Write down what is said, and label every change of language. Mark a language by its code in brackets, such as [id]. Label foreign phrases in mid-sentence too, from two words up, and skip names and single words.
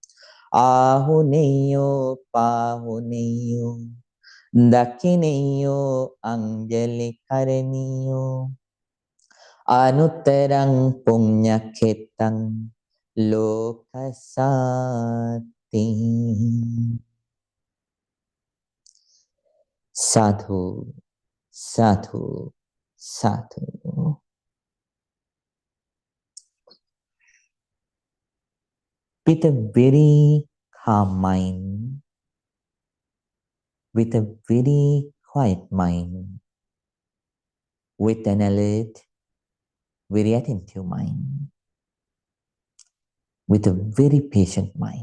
[pi] Ahuneyo pahuneyo Dakineyo anjali karaniyo Anuttarang punyaketang lokasati Sadhu, sadhu, sadhu. [en] With a very calm mind, with a very quiet mind, with an alert, very attentive mind, with a very patient mind.